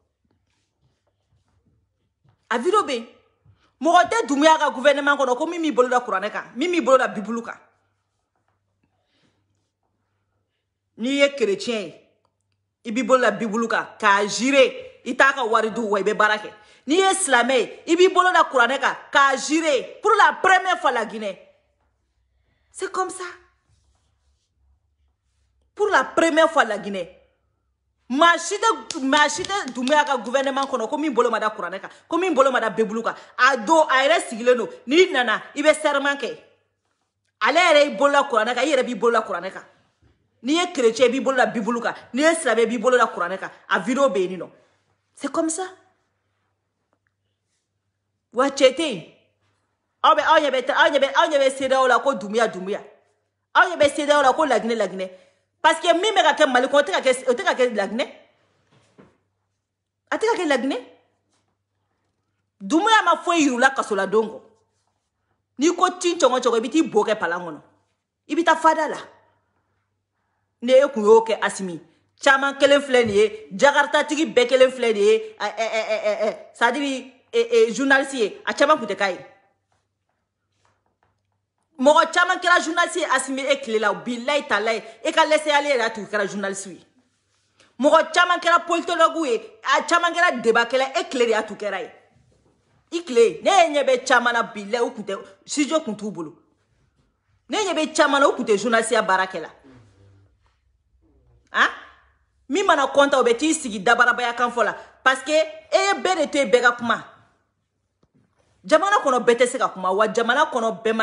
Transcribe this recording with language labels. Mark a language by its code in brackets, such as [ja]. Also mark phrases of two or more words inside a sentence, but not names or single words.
[bm] a video bɛ yen mɔgɔ tɛ Dunbiya ka gouvernement kɔnɔ ko min b'i bolo da kuranɛ kan min b'i bolo da bibulu kan n'i ye chrétien ye i b'i bolo da bibulu kan k'a jure i t'a ka wari du wa i bɛ baara kɛ n'i ye silamɛ ye i b'i bolo da kuranɛ kan k'a jure [fr] pour la première fois la Guinée c'est comme ça pour la première fois la Guinée [bm] maa si tɛ Dunbiya ka gouvernement kɔnɔ ko min bolo ma da kuranɛ kan ko min bolo ma da bibulu kan a don a yɛrɛ sigilen don n'i nana i bɛ serment kɛ ale yɛrɛ y'i bolo da kuranɛ kan i yɛrɛ b'i bolo da kuranɛ kan n'i ye chrétien i b'i bolo da bibulu kan n'i ye silamɛ i b'i bolo da kuranɛ kan a video bɛ yen nɔ [fr] c'est comme ça [bm] wa cɛ tɛ yen aw ɲɛ bɛ CEDEAO la ko Dunbiya aw ɲɛ bɛ CEDEAO la ko Laginɛ [fr] parce que [bm] min bɛ ka kɛ Mali kɔnɔ o tɛ ka kɛ Laginɛ a tɛ ka kɛ Laginɛ Dunbiya ma foyi yir'u la kaso la don kɔ n'i ko tin cɔngɔ i bɛ t'i bo kɛ palan kɔnɔ i bɛ taa fada la ne e kun y'o kɛ Asimi caman kelen filɛ nin ye Jakarta tigi bɛɛ kelen filɛ nin ye [fr] c'est-à-dire journaliste [bm] ye a caman kun tɛ k'a ye mɔgɔ caman kɛra journaliste ye Asimi e tile la bilayi talayi e ka [fr] laisser aller [bm] yɛrɛ y'a to kɛra journaliste ye mɔgɔ caman kɛra politologue ye a caman kɛra débatkɛla e tile de y'a to kɛra ye i tile ne ɲɛ bɛ caman na bilayi u kun tɛ studio kun t'u bolo ne ɲɛ bɛ caman na u kun tɛ journaliste ya baara kɛla ah min mana content o bɛ t'i sigi dabarabaya kan fɔ la [fr] parce que [bm] e ye bɛɛ de to yen bɛɛ ka kuma jamana kɔnɔ bɛɛ tɛ se ka kuma wa jamana kɔnɔ bɛɛ